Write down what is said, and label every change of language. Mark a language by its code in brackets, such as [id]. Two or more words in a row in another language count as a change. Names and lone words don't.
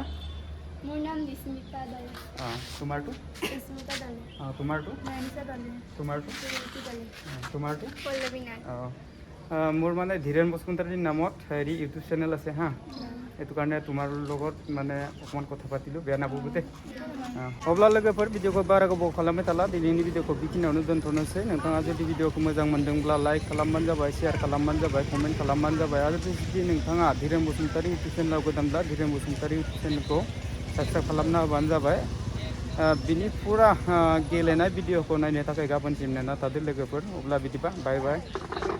[as] মোৰ নাম বিস্মিতা দলে তোমাৰটো বিস্মিতা দলে তোমাৰটো মানিষা দলে তোমাৰটো তোমাৰটো পল্লৱী নাথ মোৰ মানে ধীৰেন বসুমতাৰীৰ নামত হেৰি [en] YouTube channel [as] আছে হা সেইটো কাৰণে তোমাৰ লগত মানে অকণমান কথা পাতিলোঁ বেয়া [brx] नांगौ दे अब्ला लोगोफोर भिडिअखौ बारा गोबाव खालामबाय थाला दिनैनि भिडिअखौ बेखिनियावनो दोनथ'नोसै नोंथाङा जुदि भिडिअखौ मोजां मोनदोंब्ला लाइक खालामबानो जाबाय शेयार खालामबानो जाबाय कमेन्ट खालामबानो जाबाय आरो जुदि नोंथाङा धीरेन बसुमतारी इउटिउब चेनेलाव गोदानब्ला धीरेन बसुमतारी इउटिउब चेनेलखौ साबस्क्राइब खालामना होबानो जाबाय बिनि फुरा गेलेनाय भिडिअखौ नायनो थाखाय गाबोनसिम नेना थादो लोगोफोर अब्ला बिदिबा बाय बाय